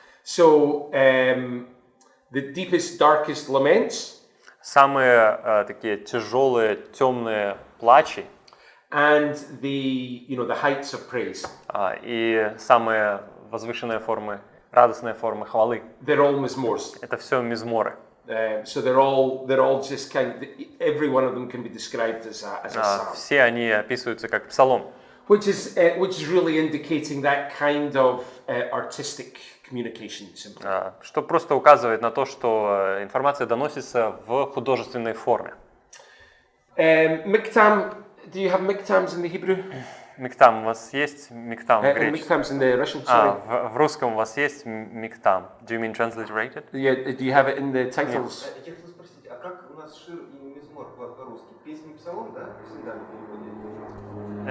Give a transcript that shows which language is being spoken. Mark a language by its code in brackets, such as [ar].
[en] So the deepest, darkest laments. [ru] Самые такие тяжелые, темные плачи. [en] And the heights of praise. [ru] И самые возвышенные формы, радостные формы хвалы. [en] They're all mizmors. [ru] Это все мизморы. [en] So they're all just every one of them can be described as a psalm. [ru] Все они описываются как псалом. [en] Which is really indicating that kind of artistic communication. [ru] Что просто указывает на то, что информация доносится в художественной форме. [en] Miktam, do you have miktams in the Hebrew? [ru] Миктам, у вас есть миктам в греческом? [en] Miktams in the Russian, sorry. [ru] В русском у вас есть миктам? [en] Do you mean transliterated? Yeah, do you have it in the titles? [ru] Я хотел спросить, а как у нас шир и мизмор по-русски? Песни псалом, да? В синодальном переводе?